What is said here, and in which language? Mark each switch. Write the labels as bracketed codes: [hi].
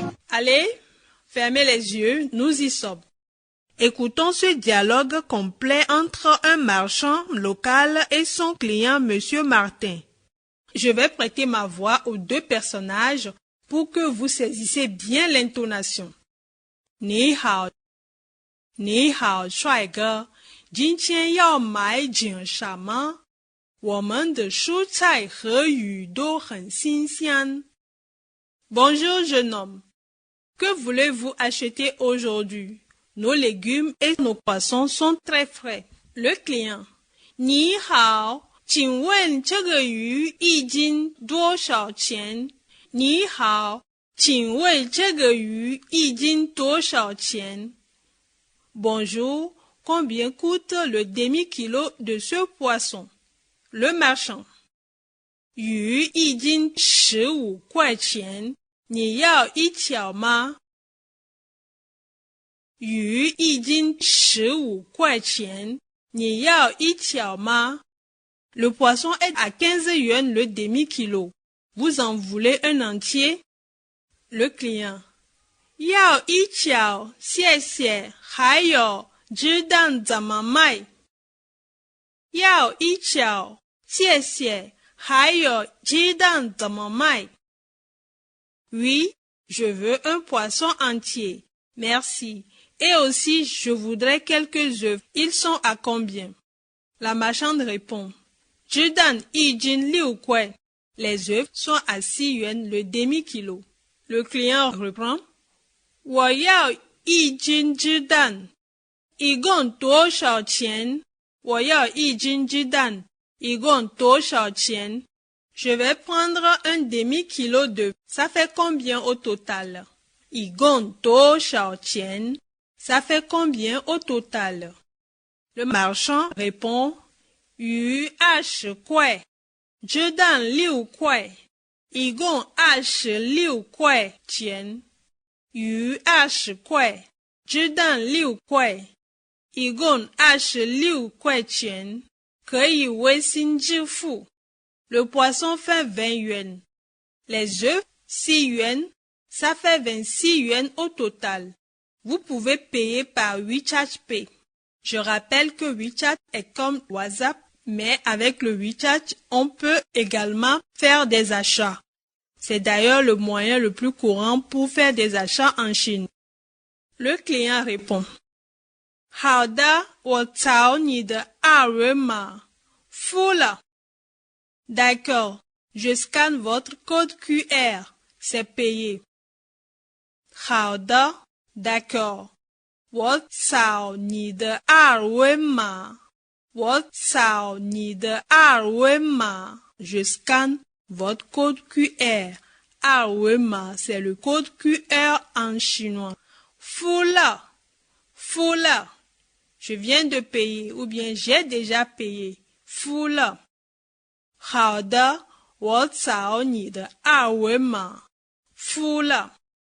[fr] Allez, fermez les yeux, nous y sommes. Écoutons ce dialogue complet entre un marchand local et son client, Monsieur Martin. Je vais prêter ma voix aux deux personnages pour que vous saisissiez bien l'intonation. [zh] Ni hao,帅哥，今天要买点什么？我们的蔬菜和鱼都很新鲜。 [fr] Bonjour, jeune homme. Que voulez-vous acheter aujourd'hui? Nos légumes et nos poissons sont très frais. Le client. [zh] 你好，请问这个鱼一斤多少钱？你好，请问这个鱼一斤多少钱？ [fr] Bonjour, combien coûte le demi-kilo de ce poisson? Le marchand. [zh] 鱼一斤15块钱，你要一条吗？鱼一斤15块钱，你要一条吗？ [fr] Le poisson est à 15 yuan le demi-kilo. Vous en voulez un entier? Le client. [zh] 要一条，谢谢。还有鸡蛋怎么卖？要一条，谢谢。还有鸡蛋怎么卖？ [fr] Oui, je veux un poisson entier. Merci. Et aussi, je voudrais quelques œufs. Ils sont à combien? La marchande répond. [zh] 鸡蛋一斤6块. [fr] Les œufs sont à 6 yuan le demi-kilo. Le client reprend. [zh] 我要一斤鸡蛋，一共多少钱？我要一斤鸡蛋，一共多少钱？ [fr] Je vais prendre un demi-kilo d'œufs. Ça fait combien au total? [zh] 一共多少钱? [fr] Ça fait combien au total? Le marchand répond. [zh] 鱼20块，鸡蛋6块，一共26块钱。鱼20块，鸡蛋6块，一共26块钱，可以微信支付。 [fr] Le poisson fait 20 yuan. Les œufs, 6 yuan, ça fait 26 yuan au total. Vous pouvez payer par WeChat Pay. Je rappelle que WeChat est comme WhatsApp, mais avec le WeChat, on peut également faire des achats. C'est d'ailleurs le moyen le plus courant pour faire des achats en Chine. Le client répond. [zh] 好的，我找你的二维码，付了。 [fr] D'accord, je scanne votre code QR, c'est payé. [zh] 好的， [fr] d'accord. [zh] 我扫你的二维码，我扫你的二维码。 [fr] Je scanne votre code QR. 二维码, c'est le code QR en chinois. [zh] 付了，付了。 [fr] Je viens de payer ou bien j'ai déjà payé. [zh] 付了。好的，我扫你的二维码，付了。